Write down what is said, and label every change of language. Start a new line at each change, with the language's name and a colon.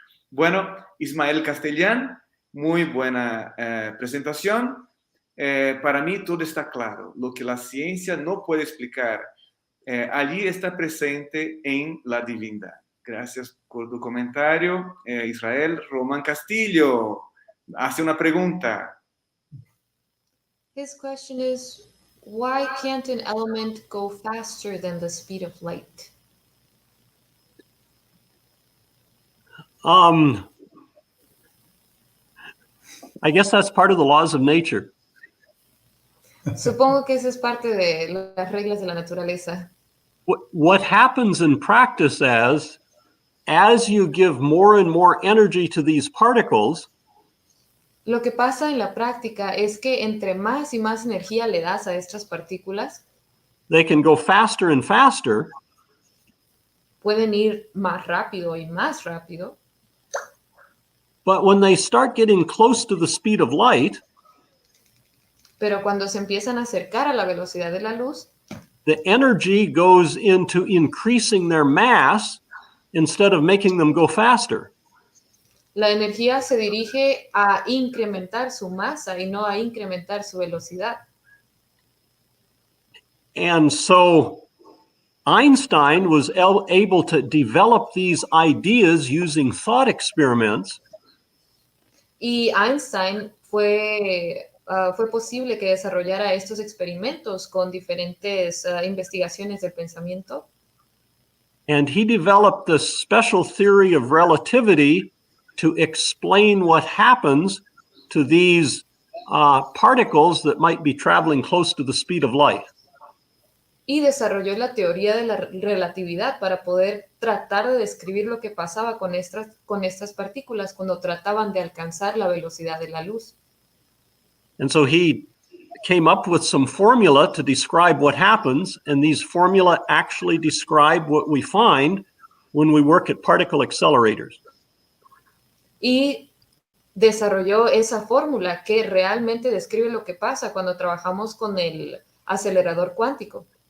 Spanish: Bueno, Ismael Castellán, muy buena presentación. Para mí todo está claro. Lo que la ciencia no puede explicar, allí está presente en la divindad. Gracias por tu comentario, Israel. Román Castillo hace una pregunta.
English: His question is, why can't an element go faster than the speed of light? I guess that's part of the laws of nature.
Spanish: Supongo que eso es parte de las reglas de la naturaleza.
English: What happens in practice as you give more and more energy to these particles,
Spanish: Lo que pasa en la práctica es que entre más y más energía le das a estas partículas,
English: they can go faster and faster,
Spanish: pueden ir más rápido y más rápido,
English: but when they start getting close to the speed of light,
Spanish: pero cuando se empiezan a acercar a la velocidad de la luz,
English: the energy goes into increasing their mass instead of making them go faster.
Spanish: la energía se dirige a incrementar su masa y no a incrementar su velocidad.
English: And so Einstein was able to develop these ideas using thought experiments.
Spanish: Y Einstein fue posible que desarrollara estos experimentos con diferentes investigaciones del pensamiento.
English: And he developed this special theory of relativity to explain what happens to these particles that might be traveling close to the speed of light.
Spanish: Y desarrolló la teoría de la relatividad para poder tratar de describir lo que pasaba con estas partículas cuando trataban de alcanzar la velocidad de la luz.
English: And so he came up with some formula to describe what happens, and these formula actually describe what we find when we work at particle accelerators.
Spanish: Y desarrolló esa fórmula que realmente describe lo que pasa cuando trabajamos con el acelerador cuántico.